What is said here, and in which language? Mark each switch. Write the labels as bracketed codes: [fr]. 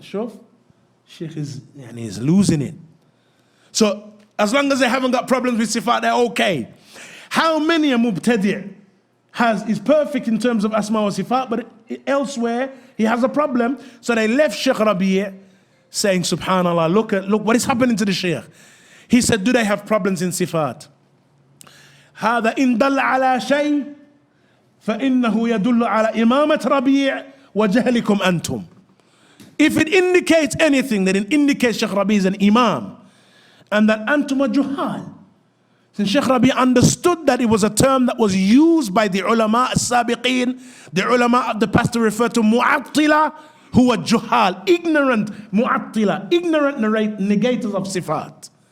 [en] Shuf, Sheikh is losing it. So as long as they haven't got problems with sifat, they're okay. How many a mubtadi' is perfect in terms of asma wa sifat, but elsewhere he has a problem? So they left Sheikh Rabi' saying, subhanallah, look what is happening to the Sheikh. He said, do they have problems in sifat? [ar] هذا إن دل على شيء فإنه يدل على إمامة ربيع وجهلكم أنتم. [en] If it indicates anything, then it indicates Sheikh Rabi is an imam and that antum are juhal. Since Sheikh Rabi understood that it was a term that was used by the ulama as-sabiqeen, the ulama of the past, to refer to mu'attila who are juhal, ignorant mu'attila, ignorant negators of sifat.